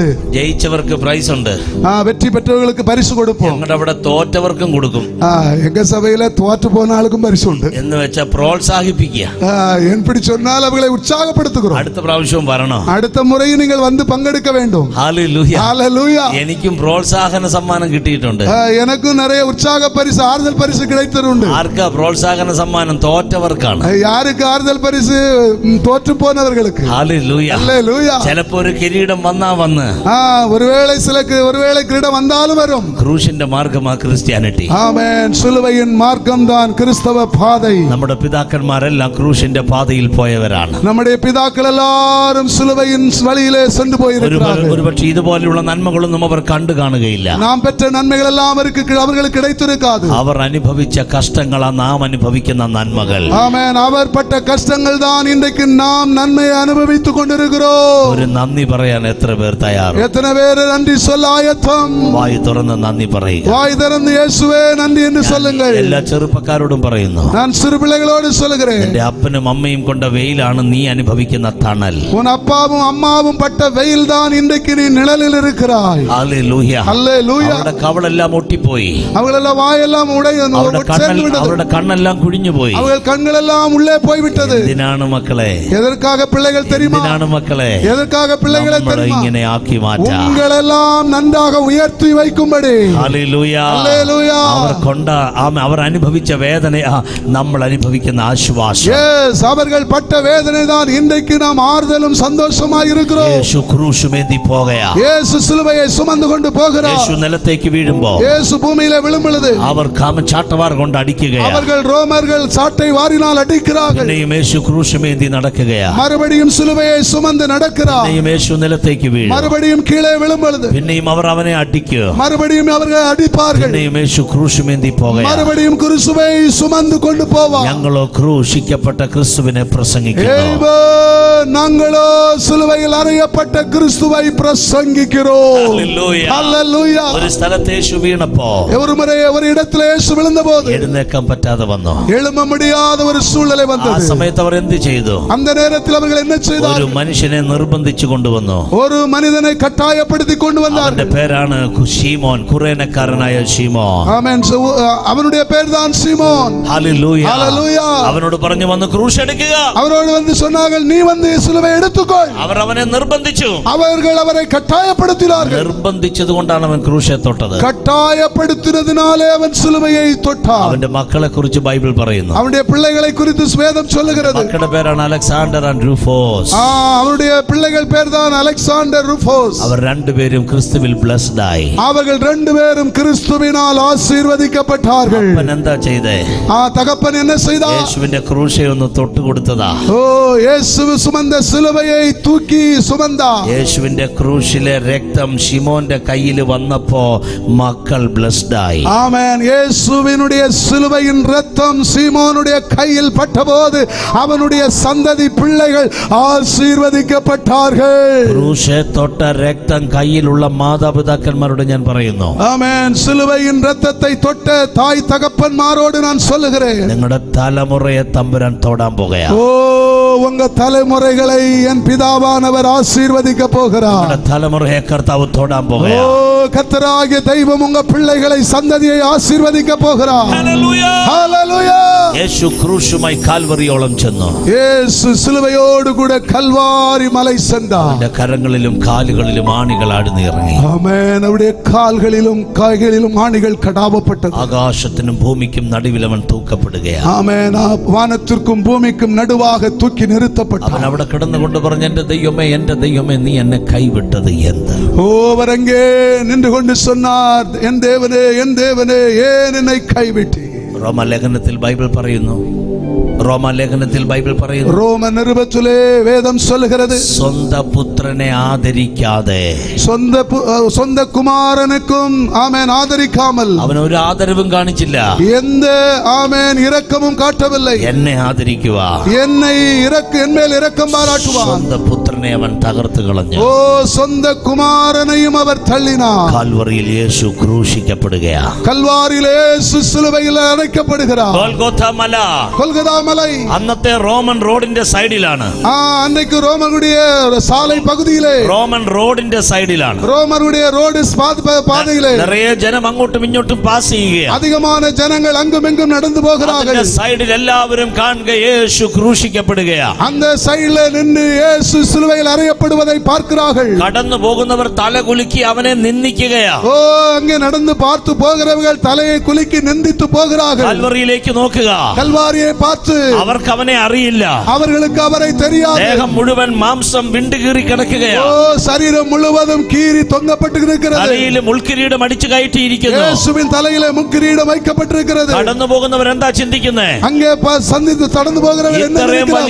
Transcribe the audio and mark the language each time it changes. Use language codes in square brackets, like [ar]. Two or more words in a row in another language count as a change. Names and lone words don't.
[ml] ജയിച്ചവർക്ക് പ്രൈസ് ഉണ്ട്, [ta] வெற்றி பெற்றவர்களுக்கு பரிசு கொடுப்போம். [ml] ഞങ്ങളുടെ അവിടെ തോറ്റവർക്കും കൊടുക്കും. [ta] எங்க சபையில தோற்று போன ஆளுக்கும் பரிசு உண்டு. [ml] എന്ന് വെച്ചാൽ പ്രോത്സാഹിപ്പിക്കുക. [ta] எப்படி சொன்னால் அவர்களை உற்சாகப்படுத்துகிறோம். [ml] അടുത്ത പ്രാവശ്യവും വരണം. [ta] அடுத்த முறையும் நீங்கள் வந்து பங்கெடுக்க வேண்டும். [ml] ഹല്ലേലൂയ. [ta] ஹல்லேலூயா. [ml] എനിക്കും പ്രോത്സാഹന സമ്മാനം കിട്ടിയിട്ടുണ്ട്. [ta] எனக்கும் நிறைய உற்சாக பரிசு, ஆறுதல் பரிசு கிடைத்திട്ടുണ്ട്. [ml] ആർക്കാ പ്രോത്സാഹന സമ്മാനം? തോറ്റവർക്കാണ്. [ta] யாருக்கு ஆறுதல் பரிசு? தோற்று போனவர்களுக்கு. [ml] ഹല്ലേലൂയ. [ta] ஹல்லேலூயா. [ml] ചിലപ്പോ ഒരു കിരീടം വന്ന് [ta] ஒருவேளை ஒருவேளை கிரீடம் வந்தாலும் வரும். [ml] ക്രൂശിന്റെ മാർഗമാ ക്രിസ്ത്യാനിറ്റി. [ta] ஆமென். சிலுவையின் மார்க்கம் தான் கிறிஸ்தவ பாதை. [ml] നമ്മുടെ പിതാക്കന്മാരെല്ലാം ക്രൂശിന്റെ പാതയിൽ പോയവരാണ്. [ta] நம்முடைய பிதாக்கள் எல்லாரும் சிலுவையின் வழியிலே சென்று போயிருக்கிறார்கள். [ml] ഒരുപക്ഷെ ഇതുപോലെയുള്ള നന്മകളൊന്നും അവർ കണ്ടു കാണുകയില്ല. [ta] நாம் பெற்ற நன்மைகள் எல்லாம் அவர்களுக்கு கிடைத்திருக்காது. [ml] അവർ അനുഭവിച്ച കഷ്ടങ്ങളാ നാം അനുഭവിക്കുന്ന നന്മകൾ. [ta] ஆமென். அவர் பட்ட கஷ்டங்கள் தான் இன்றைக்கு நாம் நன்மையை அனுபவித்துக் கொண்டிருக்கிறோம். [ml] ഒരു നന്ദി പറയാൻ എത്ര പേർ തയ്യാറ്? [ta] எத்தனை பேர் நன்றி சொல்ல ஆயத்தம்? [ml] വായ് തുറന്ന് നന്ദി പറയുക. [ta] வாய் திறந்து இயேசுவே நன்றி என்று சொல்லுங்கள். [ml] എല്ലാ ചെറുപ്പക്കാരോടും പറയുന്നു, [ta] நான் சிறு பிள்ளைகளோடு சொல்கிறேன், [ml] എന്റെ അപ്പനും അമ്മയും കൊണ്ട വെയിലാണ് നീ അനുഭവിക്കുന്ന തണൽ. [ta] உன் அப்பாவும் அம்மாவும் பட்ட வெயில் தான் இன்றைக்கு நீ நிழலில் இருக்கிறாய். [ml] ഹല്ലേലൂയ. [ta] ஹல்லேலூயா. [ml] അവരുടെ കവളെല്ലാം ഒട്ടിപ്പോയി. [ta] அவங்களெல்லாம் வாயெல்லாம் [ml] അവരുടെ കണ്ണെല്ലാം കുഴിഞ്ഞുപോയി. [ta] அவர்கள் கண்களெல்லாம் உள்ளே போய்விட்டது. [ml] എന്തിനാണ് മക്കളെ? [ta] எதற்காக பிள்ளைகள் தெரியுமா? [ml] എന്തിനാണ് മക്കളെ? [ta] எதற்காக பிள்ளைகளை தெரியுமா? [ml] ഇങ്ങനെ ആക്കി മാറ്റാം. [ta] உங்களெல்லாம் நன்றாக உயர்த்தி வைக்கும்படி. [ml] ഹല്ലേലൂയ. ഹല്ലേലൂയ. അവർ അനുഭവിച്ച വേദനയാ നമ്മൾ അനുഭവിക്കുന്നത്. അനുഭവിക്കുന്ന ആശ്വാസം. [ta] Yes, അവர்கள் பட்ட வேதனை தான் இன்றைக்கு நாம் ஆறுதலும் சந்தோஷமாய் இருக்கிறோம். [ml] യേശു ക്രൂശുമേന്തി പോകയാ. [ta] இயேசு சிலுவையை சுமந்து கொண்டு போகிறார். [ml] യേശു നിലത്തേക്ക് വീഴുമ്പോൾ [ta] இயேசு பூமியிலே விழும் பொழுது [ml] അവർ ചാട്ടവാർ കൊണ്ട് അടിക്കുകയാ. [ta] அவர்கள் ரோமர்கள் சாட்டை வாரினால் அடிக்கிறார்கள். [ml] പിന്നെയും യേശു ക്രൂശുമേന്തി നടക്കുകയാ. [ta] மறுபடியும் சிலுவையை சுமந்து நடக்கிறார். [ml] പിന്നെയും യേശു നിലത്തേക്ക് വീഴും. [ta] மறுபடியும் கீழே விழும் பொழுது [ml] പിന്നെയും അവർ അവനെ അടിക്കും. [ta] மறுபடியும் அவர்கள் அடிப்பார்கள். [ml] പിന്നെയും യേശു ക്രൂശുമേന്തി പോകയാ. [ta] மறுபடியும் கிறிஸ்துவை சுமந்து கொண்டு போவார். [ml] ഞങ്ങളോ ക്രൂശിക്കപ്പെട്ട ക്രിസ്തുവിനെ പ്രസംഗിക്കുന്നു. [ta] நாங்களோ சிலுவையில் அறையப்பட்ட கிறிஸ்துவை பிரசங்கிக்கிறோம். ஹல்லேலூயா. [ml] ഒരു സ്ഥലത്ത് യേശു വീണപ്പോ [ta] ஒரு முறை ஒரு இடத்துல இயேசு விழுந்தபோது [ml] എഴുന്നേക്കാൻ പറ്റാതെ വന്നു. [ta] எழும்ப முடியாத ஒரு சூழ்நிலை [ml] ആ [ta] வந்தது. [ml] സമയത്ത് അവർ എന്ത് ചെയ്തു? [ta] அந்த நேரத்தில் அவர்கள் என்ன செய்தார்கள்? [ml] ഒരു മനുഷ്യനെ നിർബന്ധിച്ചു കൊണ്ടുവന്നു. [ta] ஒரு മனிதனை கட்டாயப்படுத்தி கொண்டு வந்தார்கள். [ml] അവന്റെ പേരാണ് ശീമോൻ, കുറേനക്കാരനായ ശീമോൻ. ആമേൻ. [ta] அவனுடைய பேர் தான் சீமோன். [ml] ഹല്ലേലൂയ. ഹല്ലേലൂയ. അവനോട് പറഞ്ഞു വന്ന് ക്രൂശ് എടുക്കുക. [ta] அவரோடு வந்து சொன்னார்கள், நீ வந்து சிலுவை எடுத்துக்கொள். [ml] അവർ അവനെ നിർബന്ധിച്ചു. [ta] அவர்கள் அவரை கட்டாயப்படுத்தினார்கள். [ml] നിർബന്ധിച്ചത് കൊണ്ടാണ് അവൻ ക്രൂശെ തൊട്ടത്. [ta] கட்டாயப்படுத்தினதினாலே அவன் சிலுவையை தொட்டான். [ml] അവന്റെ മക്കളെ കുറിച്ച് ബൈബിൾ പറയുന്നു. [ta] அவனுடைய பிள்ளைகளை குறித்து வேதம் சொல்லுகிறது. [ml] മക്കളുടെ പേരാണ് അലക്സാണ്ടർ ആൻഡ് റൂഫോസ്. [ta] அவருடைய பிள்ளைகள் பேர் தான் அலெக்சாண்டர் ரூஃபோஸ். [ml] അവർ രണ്ടുപേരും ക്രിസ്തുവിൽ ബ്ലെസ്ഡ് ആയി. [ta] அவர்கள் ரெண்டு பேரும் கிறிஸ்துவினால் ஆசீர்வதிக்கப்பட்டார்கள். [ml] അവൻ എന്താ ചെയ്തേ? [ta] தகப்பன் என்ன செய்தார்? [ml] യേശുവിന്റെ ക്രൂശെ ഒന്ന് തൊട്ട് കൊടുത്തതാ. [ta] இயேசு சுமந்த சிலுவையை தூக்கி சுமந்தார். [ml] യേശുവിന്റെ ക്രൂശിലെ രക്തം ശിമോന്റെ കയ്യിൽ വന്നപ്പോ മക്കൾ ബ്ലെസ്ഡ് ആയി. [ta] ஆமென். இயேசுவினுடைய சிலுவையின் இரத்தம் சீமோனுடைய கையில் பட்டபோது அவனுடைய சந்ததி பிள்ளைகள் ஆசீர்வதிக்கப்பட்டார்கள். [ml] ക്രൂശെ തൊട്ട രക്തം കയ്യിലുള്ള മാതാപിതാക്കന്മാരോട് ഞാൻ പറയുന്നു. [ta] ஆமென். சிலுவையின் இரத்தத்தை தொட்ட தாய் தகப்பன்மாரோடு நான் சொல்லுகிறேன், [ml] നിങ്ങളുടെ തലമുറയെ തമ്പുരാൻ തൊടാൻ പോകുകയാ. [ta] உங்க தலைமுறைகளை என் பிதாவானவர் ஆசீர்வதிக்க போகிறார். [ml] നിങ്ങളുടെ തലമുറയെ കർത്താവ് തൊടാൻ പോകുകയാ. [ta] கர்த்தராகிய தெய்வம் உங்க பிள்ளைகளை சந்ததியை ஆசீர்வதிக்க போகிறார். [ml] ഹല്ലേലൂയ. [ta] ஹல்லேலூயா. [ml] യേശു ക്രൂശുമായി കാൽവറിയോളം ചെന്നു. [ta] இயேசு சிலுவையோடு கூட கல்வாரி மலை சென்றார். [ml] അവന്റെ കരങ്ങളിലും കാലുകളിലും ആണികൾ ആടുന്നു ഇറങ്ങി. [ta] ஆமென். அவருடைய கால்களிலும் கைகளிலும் ஆணிகள் கடாவப்பட்டது. [ml] ആകാശത്തിനും ഭൂമിക്കും നടുവിൽ അവൻ തൂക്കപ്പെടുകയാ. [ta] ஆமென். வானத்திற்கும் பூமிக்கும் நடுவாக தூக்கி நிறுத்தப்பட்டார். [ml] അവൻ അവിടെ കിടന്നുകൊണ്ട് പറഞ്ഞു, എന്റെ ദൈവമേ നീ എന്നെ കൈവിട്ടത് എന്ത്? [ta] அவர் அங்கே நின்று கொண்டு சொன்னார், என் தேவனே ஏன் என்னை கைவிட்டீர்? [ml] റോമാലേഖനത്തിൽ ബൈബിൾ പറയുന്നു. [ta] ரோம நிருபத்திலே வேதம் சொல்லுகிறது, [ml] സ്വന്ത പുത്രനെ ആദരിക്കാതെ, [ta] சொந்த குமாரனுக்கும் ஆமென் ஆதரிக்காமல், [ml] അവൻ ഒരു ആദരവും കാണിച്ചില്ല. [ta] எந்த ஆமென் இரக்கமும் காட்டவில்லை. [ml] എന്നെ ആദരിക്കുക, [ta] என்னை என் மேல் இரக்கம் பாராட்டுவார். [ml] സ്വന്ത പുത്രനെ അവൻ തകർത്ത് കളഞ്ഞു. [ta] சொந்த குமாரனையும் அவர் தள்ளினார். [ml] കാൽവറിയിൽ യേശു ക്രൂശിക്കപ്പെടുകയാ. [ta] கல்வாரியில் இயேசு சிலுவையில் அறைக்கப்படுகிறார். [ml] ഗോൽഗോഥാ മല, [ta] கொல்கதா மலை [ml] അന്നത്തെ റോമൻ റോഡിന്റെ സൈഡിലാണ്. [ta] அன்னைக்கு ரோமனுடைய சாலை பகுதியிலே, [ml] റോമൻ റോഡിന്റെ സൈഡിലാണ്. [ta] ரோமனுடைய ரோடு பாதையிலே [ml] നിറയെ ജനം അങ്ങോട്ടും ഇങ്ങോട്ടും പാസ് ചെയ്യുകയാണ്. [ta] அதிகமான ஜனங்கள் அங்கும் இங்கும் நடந்து போகிறார்கள். [ml] സൈഡിൽ എല്ലാവരും കാണുക യേശു ക്രൂശിക്കപ്പെടുകയാ. [ta] அந்த சைடுல நின்று இயேசு சிலுவையில் அறையப்படுவதை பார்க்கிறார்கள். [ml] കടന്നു പോകുന്നവർ തല കുലുക്കി അവനെ നിന്ദിക്കുകയാ. [ta] அங்கே நடந்து பார்த்து போகிறவர்கள் தலையை குலுக்கி நிந்தித்து போகிறார்கள். [ml] കൽവറിയിലേക്ക് നോക്കുക. [ta] கல்வாரியை பார்த்து [ml] അവർക്ക് അവനെ അറിയില്ല. [ta] அவர்களுக்கு அவரை தெரியாது. [ml] ദേഹം മുഴുവൻ മാംസം വിണ്ടുകീറി കിടക്കുകയാ. [ta] சரீரம் முழுவதும் கீறி தொங்கப்பட்டு இருக்கிறது. [ml] തലയിൽ മുൾക്കിരീടം അടിച്ചു കയറ്റിയിരിക്കുന്നു. [ta] இயேசுவின் தலையிலே முக்கிரீடம் வைக்கப்பட்டிருக்கிறது. [ml] കടന്നു പോകുന്നവർ എന്താ ചിന്തിക്കുന്നേ? [ta] அங்கே சந்தித்து கடந்து போகிறவர்கள் என்ன நினைக்கிறார்கள்?